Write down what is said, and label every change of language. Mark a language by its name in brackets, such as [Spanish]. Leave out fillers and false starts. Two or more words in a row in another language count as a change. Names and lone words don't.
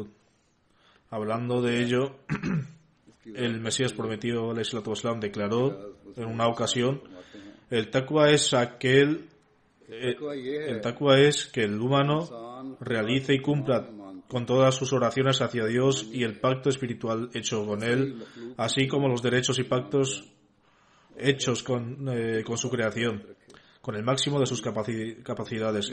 [Spanish] Hablando de ello, el Mesías prometido, [Arabic] عليه الصلاة والسلام, [Spanish] declaró en una ocasión: el taqwa es que el humano realice y cumpla con todas sus oraciones hacia Dios y el pacto espiritual hecho con él, así como los derechos y pactos hechos con su creación, con el máximo de sus capacidades.